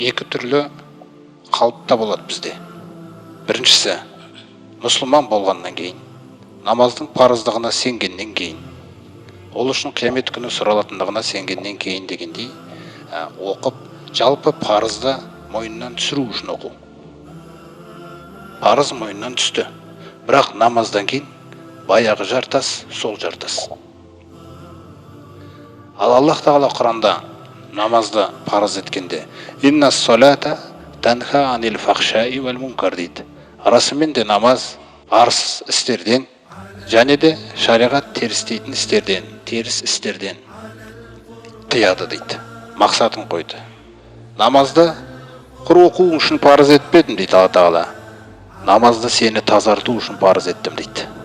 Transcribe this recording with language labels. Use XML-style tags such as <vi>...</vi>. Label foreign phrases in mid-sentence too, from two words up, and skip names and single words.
<kk>екі түрлі қалыпта болады бізде. Біріншісі, мұсылман болғаннан кейін, намаздың парыздығына сенгеннен кейін, ол үшін қиямет күні сұралатындығына сенгеннен кейін дегендей оқып, жалпы парызды мойнынан түсіру үшін оқу. Парыз мойнынан түсті, бірақ намаздан кейін баяғы жартас, сол жартас. Ал Аллах Тағала Құранда намазды парыз еткенде</kk> <ar>«إن الصلاة تنهى عن الفحشاء والمنكر»</ar> <kk>дейді. Расымен де намаз арсыз істерден және де шариғат теріс дейтін істерден, теріс істерден тыяды дейді. Мақсатын қойды. Намазды құр оқу үшін парыз етпедім дейді Алла Тағала. Намазды сені тазарту үшін парыз еттім дейді.</kk>